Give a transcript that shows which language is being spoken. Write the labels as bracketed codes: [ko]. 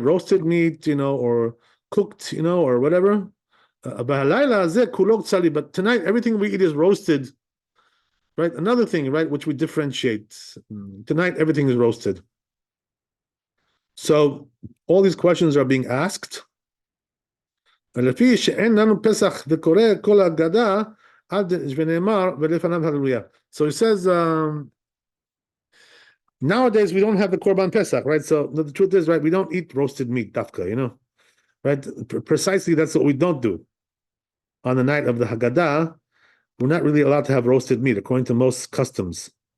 [en] Roasted meat, or cooked, or whatever. But tonight everything we eat is roasted, right? Another thing, right, which we differentiate. Tonight everything is roasted. So all these questions are being asked. [he] ולפי שאין לנו פסח וקורא כל הגדה עד ונאמר ולפניו hallelujah. [en] So he says, nowadays we don't have the Korban Pesach, right? So the truth is, right, we don't eat roasted meat, dafka, right? Precisely that's what we don't do. On the night of the Haggadah, we're not really allowed to have roasted meat according to most customs.